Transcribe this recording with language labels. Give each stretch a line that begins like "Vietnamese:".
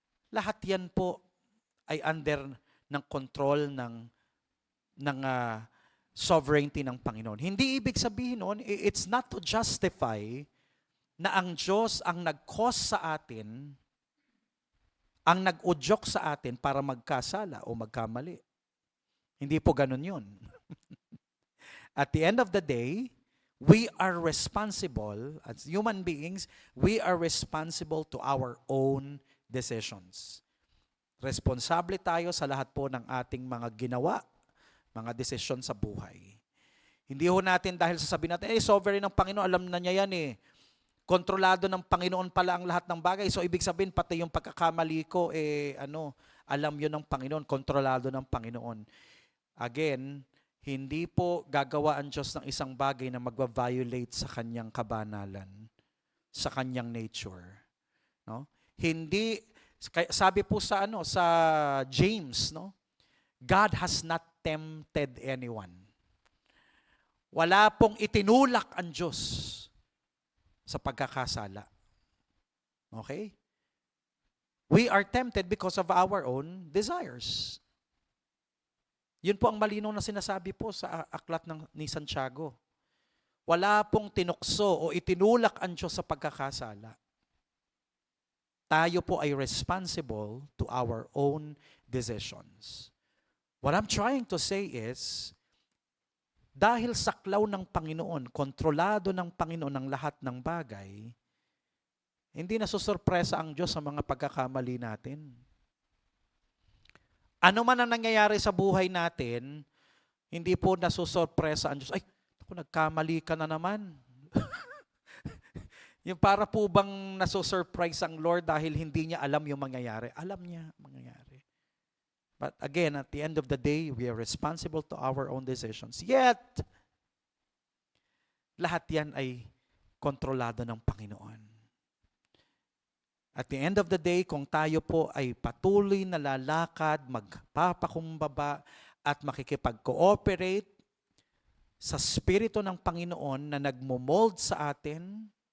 Filipino: Lahat 'yan po ay under ng control ng sovereignty ng Panginoon. Hindi ibig sabihin noon,
English: it's not to justify
Filipino: na ang Diyos ang nag-cause sa atin, ang nag-udyok sa atin para magkasala o magkamali. Hindi po ganun yun.
English: At the end of the day, we are responsible, as human beings, we are responsible to our own decisions.
Filipino: Responsable tayo sa lahat po ng ating mga ginawa, mga desisyon sa buhay. Hindi ho natin dahil sasabihin natin, sovereign ng Panginoon, alam na niya yan eh. Kontrolado ng Panginoon pala ang lahat ng bagay. So ibig sabihin, pati yung pagkakamali ko, alam yun ng Panginoon, kontrolado ng Panginoon. Again, hindi po gagawa ang Diyos ng isang bagay na magva-violate sa kanyang kabanalan, sa kanyang nature. No? Hindi, sabi po sa James, no?
English: God has not tempted anyone.
Filipino: Wala pong itinulak ang Diyos sa pagkakasala. Okay?
English: We are tempted because of our own desires.
Filipino: Yun po ang malinaw na sinasabi po sa aklat ni Santiago. Wala pong tinukso o itinulak ang Diyos sa pagkakasala. Tayo po ay
English: responsible to our own decisions. What I'm trying to say is,
Filipino: dahil saklaw ng Panginoon, kontrolado ng Panginoon ang lahat ng bagay, hindi nasusurpresa ang Diyos sa mga pagkakamali natin. Ano man ang nangyayari sa buhay natin, hindi po nasusurpresa ang Diyos. Ay, ako, nagkamali ka na naman. Yung para po bang nasusurprise ang Lord dahil hindi niya alam yung mangyayari. Alam niya mangyayari.
English: But again, at the end of the day, we are responsible to our own decisions.
Filipino: Yet, lahat yan ay kontrolado ng Panginoon.
English: At the end of the day,
Filipino: kung tayo po ay patuloy na lalakad, magpapakumbaba, at makikipag-cooperate sa Espiritu ng Panginoon na nagmo-mold sa atin,